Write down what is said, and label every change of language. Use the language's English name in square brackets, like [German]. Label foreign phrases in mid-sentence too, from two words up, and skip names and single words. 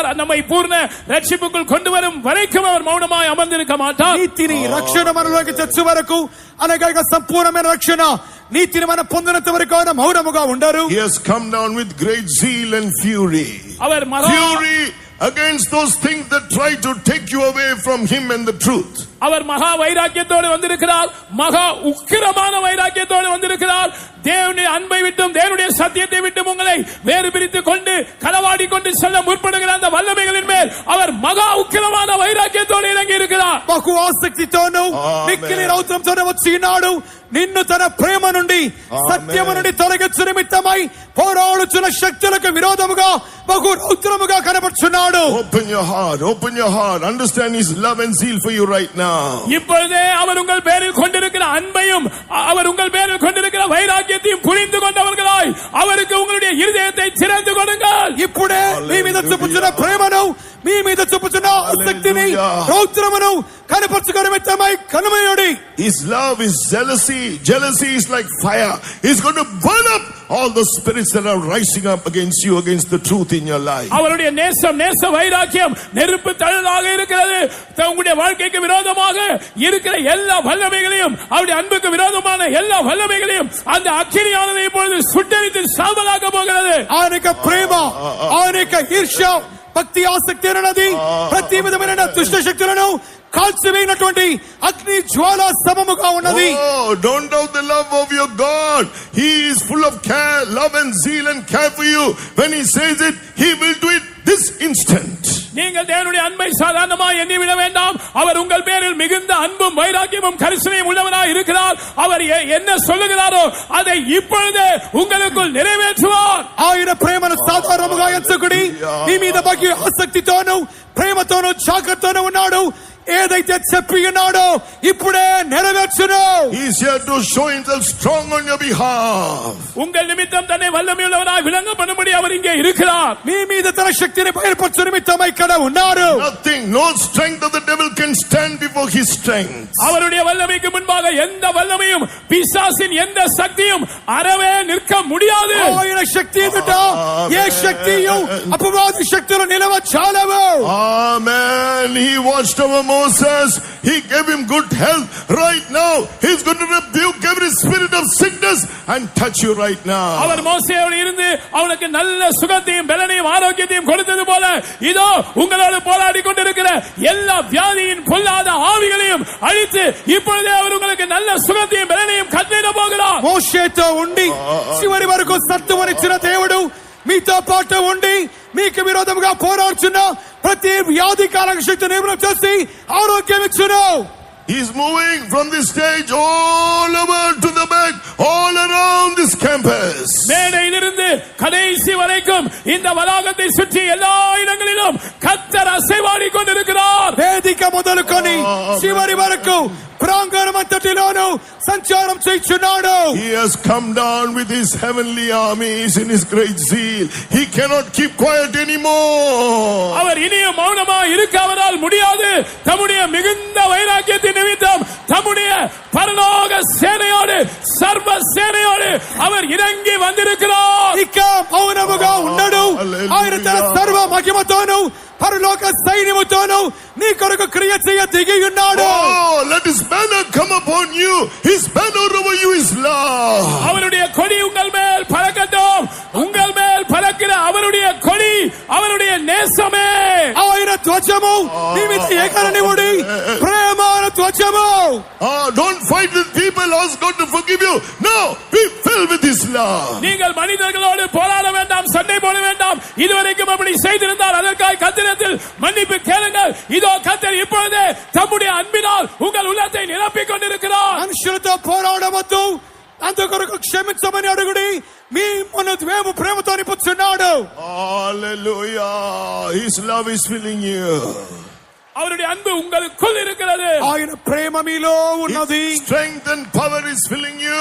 [Tamil] நம்மை பூர்ண ரட்சிப்புக்குள் கொண்டு வரும் வரைக்கும் அவர் மௌனமாய் அமர்ந்திருக்க மாட்டார். [Telugu] నీతిని రక్షణ మనలోకి తెచ్చు వరకు, అనగా సంపూర్ణమైన రక్షణ నీతిని మనం పొందినంత వరకు ఆయన మౌనముగా ఉండరు. [English] He has come down with great zeal and fury. [Tamil] அவர் [English] Fury against those things that try to take you away from him and the truth. [Tamil] அவர் மகா வைராக்கியத்தோடு வந்திருக்கிறார். மகா உக்கிரமான வைராக்கியத்தோடு வந்திருக்கிறார். தேவனுடைய அன்பை விட்டும் தேவனுடைய சத்தியத்தை விட்டும் உங்களை வேறு பிரித்து கொண்டு களவாடி கொண்டு செல்ல முற்படுகிற அந்த வல்லமைகளின் மேல் அவர் மகா உக்கிரமான வைராக்கியத்தோடு இறங்கி இருக்கிறார். [Telugu] బహు ఆసక్తితోను మిక్కిలి రౌద్రంతోను వచ్చి ఉన్నాడు. నిన్ను తన ప్రేమ నుండి, సత్యము నుండి తొలగించు నిమిత్తమై పోరాడుచున్న శక్తులకు విరోధముగా బహు రౌద్రముగా కనబడుచున్నాడు. [English] Open your heart, understand his love and zeal for you right now. [Tamil] இப்பொழுதே அவர் உங்கள் பேரில் கொண்டிருக்கிற அன்பையும் அவர் உங்கள் பேரில் கொண்டிருக்கிற வைராக்கியத்தையும் புரிந்து கொண்டவர்களாய் அவருக்கு உங்களுடைய இருதயத்தை திறந்து கொடுங்கள். [Telugu] ఇప్పుడే మీ మీద చూపుచున్న ప్రేమను, మీ మీద చూపుచున్న ఆసక్తిని, రౌద్రమును కనపరచుకో నిమిత్తమై కనుమయోడి. [English] His love is jealousy. Jealousy is like fire. He's going to burn up all the spirits that are rising up against you, against the truth in your life. [Tamil] அவருடைய நேசம், நேச வைராக்கியம் நெருப்பு தழலாக இருக்கிறது. உங்களுடைய வாழ்க்கைக்கு விரோதமாக இருக்கிற எல்லா வல்லமைகளையும், அவருடைய அன்புக்கு விரோதமான எல்லா வல்லமைகளையும் அந்த அக்கினியானது இப்பொழுது சுட்டெரித்து சாம்பலாக்க போகிறது. [Telugu] ఆయనక ప్రేమ, ఆయనక ఈర్ష్య, భక్తి, ఆసక్తి అన్నది ప్రతి విధమైన దుష్ట శక్తులను కాల్చివేయనటువంటి అగ్ని జ్వాల సమముగా ఉన్నది. [English] Oh, don't doubt the love of your God. He is full of care, love and zeal and care for you. When he says it, he will do it this instant. [Tamil] நீங்கள் தேவனுடைய அன்பை சாதாரணமாக எண்ணிவிட வேண்டாம். அவர் உங்கள் பேரில் மிகுந்த அன்பும் வைராக்கியமும் கரிசனையும் உள்ளவராய் இருக்கிறார். அவர் என்ன சொல்லுகிறாரோ அதை இப்பொழுது உங்களுக்குள் நிறைவேற்றுவார். [Telugu] ఆయన ప్రేమను సాధారణంగా ఎంచుకుని నీ మీద బగ్గి ఆసక్తితోనూ ప్రేమతోనూ జాగ్రత్తతోనూ ఉన్నాడు. ఏదైతే చెప్పి ఉన్నాడో ఇప్పుడే నెరవేర్చును. [English] He is here to show himself strong on your behalf. [Tamil] உங்கள் நிமித்தம் தன்னை வல்லமையுள்ளவராய் விளங்க பண்ணும்படி அவர் இங்கே இருக்கிறார். [Telugu] మీ మీద తన శక్తిని బయలుపరచు నిమిత్తమై ఇక్కడ ఉన్నారు. [English] Nothing, no strength of the devil can stand before his strength. [Tamil] அவருடைய வல்லமைக்கு முன்பாக எந்த வல்லமையும், பிசாசின் எந்த சக்தியும் அறவே நிற்க முடியாது. [Telugu] ఆయన శక్తి ఎదుట ఏ శక్తియు అపవాది శక్తులు నిలవచాలవు. [English] Amen. He watched over Moses. He gave him good health. Right now, he's going to rebuke every spirit of sickness and touch you right now. [Tamil] அவர் மோசேயோடு இருந்து அவனுக்கு நல்ல சுகத்தையும் பலனையும் ஆரோக்கியத்தையும் கொடுத்தது போல இதோ உங்களோடு போராடி கொண்டிருக்கிற எல்லா வியாதியின் பொல்லாத ஆவிகளையும் அழித்து இப்பொழுதே அவர் உங்களுக்கு நல்ல சுகத்தையும் பலனையும் கட்டளையிட போகிறார். [Telugu] మోషేతో ఉండి చివరి వరకు సత్తువనిచ్చిన దేవుడు మీతో పాటు ఉండి మీకు విరోధముగా పోరాడుచున్న ప్రతి వ్యాధికారక శక్తిని నిర్మూలన చేసి ఆరోగ్యం ఇచ్చును. [English] He's moving from this stage all over to the back, all around this campus. [Tamil] மேடையிலிருந்து கடைசி வரைக்கும் இந்த வளாகத்தை சுற்றி எல்லா இடங்களிலும் கர்த்தர் அசைவாடி கொண்டிருக்கிறார். [Telugu] వేదిక మొదలుకొని చివరి వరకు ప్రాంగణమంతటిలోనూ సంచారం చేయుచున్నాడు. [English] He has come down with his heavenly armies in his great zeal. He cannot keep quiet anymore. [Tamil] அவர் இனியும் மௌனமா இருக்க அவரால் முடியாது. தம்முடைய மிகுந்த வைராக்கியத்தின் நிமித்தம் தம்முடைய பரலோக சேனையோடு, சர்வ சேனையோடு அவர் இறங்கி வந்திருக்கிறார். [Telugu] ఇక మౌనముగా ఉండడు. ఆయన తన సర్వ మహిమతోను పరలోక సైన్యముతోను నీ కొరకు క్రియ చేయ దిగి ఉన్నాడు. [English] Oh, let his banner come upon you. His banner over you is love. [Tamil] அவருடைய கொடி உங்கள் மேல் பறக்கட்டும். உங்கள் மேல் பறக்கிற அவருடைய கொடி அவருடைய நேசமே. [Telugu] ఆయన ధ్వజము నీ మీద ఎగరనివ్వుడి. ప్రేమాన ధ్వజము. [English] Don't fight with people. Ask God to forgive you. No, be filled with his love. [Tamil] நீங்கள் மனிதர்களோடு போராட வேண்டாம், சண்டை போட வேண்டாம். இதுவரைக்கும் அப்படி செய்திருந்தால் அதற்காக கர்த்தரிடத்தில் மன்னிப்பு கேளுங்கள். இதோ கர்த்தர் இப்பொழுதே தம்முடைய அன்பினால் உங்கள் உள்ளத்தை நிரப்பிக் கொண்டிருக்கிறார். [Telugu] మనుషులతో పోరాడవద్దు. అందుకొరకు క్షమించమని అడుగుడి. మీ మనోద్వేమ ప్రేమతో నింపుచున్నాడు. [English] Hallelujah. His love is filling you. [Tamil] அவருடைய அன்பு உங்களுக்குள் இருக்கிறது. [Telugu] ఆయన ప్రేమ మీలో ఉన్నది. [English] His strength and power is filling you.